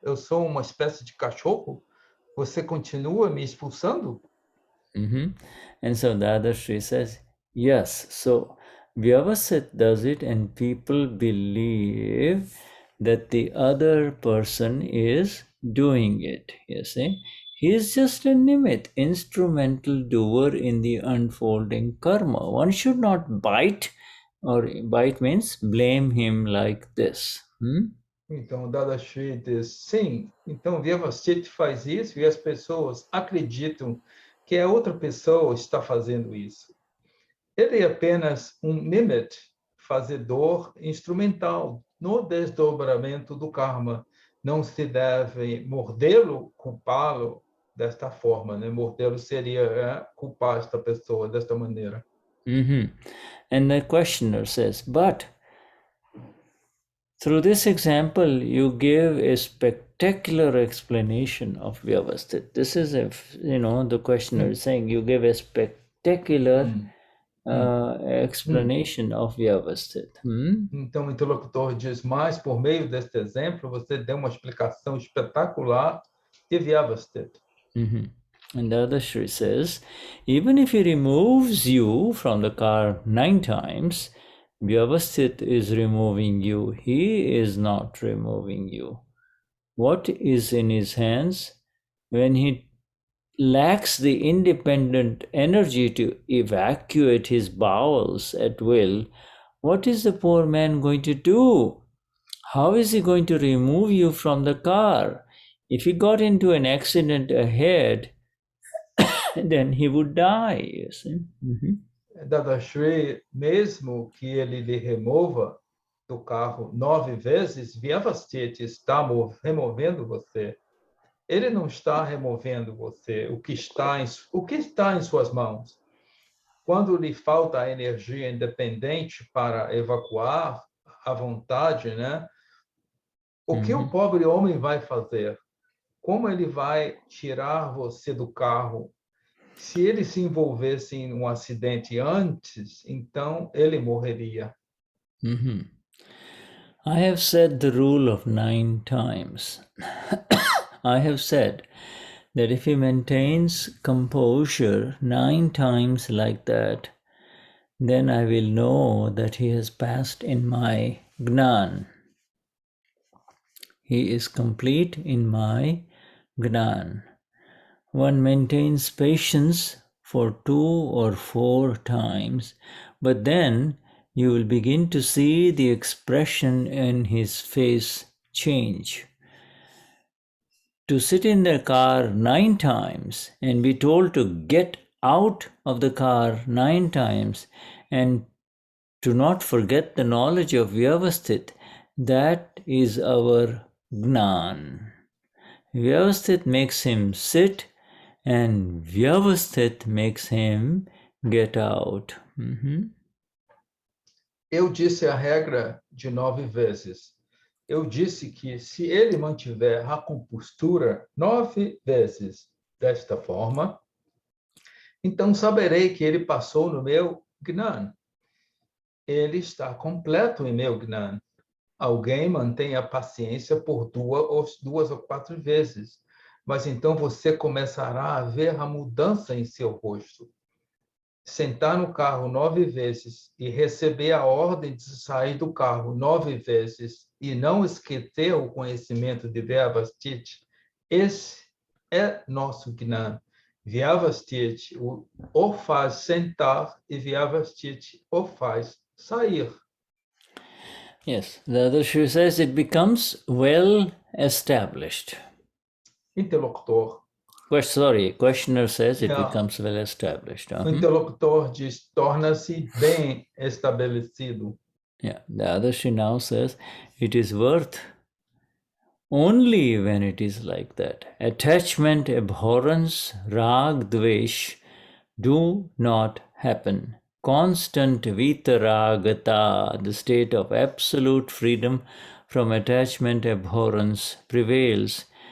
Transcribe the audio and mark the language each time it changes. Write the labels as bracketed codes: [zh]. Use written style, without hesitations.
[pt] Eu sou uma espécie de cachorro? Você continua me expulsando? [en] And so Dadashri says, yes. So Vyavasthit does it, and people believe that the other person is doing it. You see, he is just a nimit, instrumental doer in the unfolding karma. One should not bite, or bite means blame him like this. [pt] Então, Dadashri diz, sim, então Vyavasthit faz isso e as pessoas acreditam que a outra pessoa está fazendo isso. Ele é apenas um nimet, fazedor instrumental, no desdobramento do karma. Não se deve mordê-lo, culpá-lo desta forma, né? Mordê-lo seria culpar esta pessoa desta maneira. [en] And the questioner says, but through this example, you give a spectacular explanation of Vyavasthit. This is, the questioner is saying, you give a spectacular explanation of Vyavasthit. [pt] Então, o interlocutor diz, mas por meio deste exemplo, você deu uma explicação espetacular de Vyavasthit. [en] And the other Shri says, even if he removes you from the car 9 times, Vyavasthit is removing you. He is not removing you. What is in his hands? When he lacks the independent energy to evacuate his bowels at will, what is the poor man going to do? How is he going to remove you from the car? If he got into an accident ahead, then he would die, you see. [pt] Dadashri, mesmo que ele lhe remova do carro 9 vezes, Vyavasthit está removendo você. Ele não está removendo você. O que está em suas mãos? Quando lhe falta a energia independente para evacuar à vontade, né? O que o pobre homem vai fazer? Como ele vai tirar você do carro? Se ele se envolvesse em um acidente antes, então ele morreria. [en] I have said the rule of 9 times. I have said that if he maintains composure 9 times like that, then I will know that he has passed in my Gnan. He is complete in my Gnan. One maintains patience for 2 or 4 times, but then you will begin to see the expression in his face change. To sit in the car 9 times and be told to get out of the car 9 times and to not forget the knowledge of Vyavasthit, that is our Gnan. Vyavasthit makes him sit and Vyavasthit makes him get out. [pt] Eu disse a regra de 9 vezes. Eu disse que se ele mantiver a compostura 9 vezes desta forma, então saberei que ele passou no meu Gnan. Ele está completo em meu Gnan. Alguém mantém a paciência por 2 ou 4 vezes, mas então você começará a ver a mudança em seu rosto. Sentar no carro 9 vezes e receber a ordem de sair do carro 9 vezes e não esquecer o conhecimento de Vyavasthit, esse é nosso Gnan. Vyavasthit o faz sentar e Vyavasthit o faz sair. [en] Yes, the other Shri says it becomes well established. Interlocutor. Questioner says it becomes well established. [pt] O interlocutor diz, torna-se bem estabelecido. [en] Yeah, the other Shri now says it is worth only when it is like that. Attachment, abhorrence, rag, dvesh do not happen. Constant vitaragata, the state of absolute freedom from attachment, abhorrence prevails.